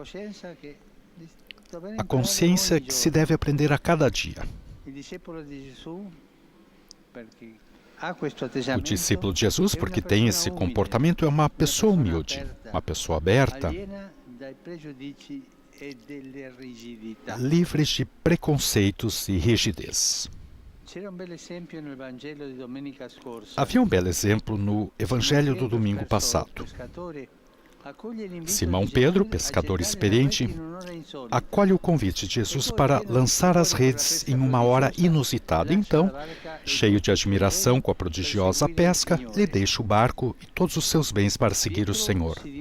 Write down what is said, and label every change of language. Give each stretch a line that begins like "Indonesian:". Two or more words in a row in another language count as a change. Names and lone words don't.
Portuguese: A consciência que se deve aprender a cada dia. O discípulo de Jesus, porque tem esse comportamento, é uma pessoa humilde, uma pessoa aberta
Italian: e delle rigidità.
Portuguese: livres de preconceitos e rigidez.
Italian: C'era un bel esempio nel Vangelo di domenica scorsa.
Portuguese: Havia um belo exemplo no Evangelho do domingo passado. Simão Pedro, pescador experiente, acolhe o convite de Jesus para lançar as redes em uma hora inusitada. Então, cheio de admiração com a prodigiosa pesca, lhe deixa o barco e todos os seus bens para seguir o Senhor.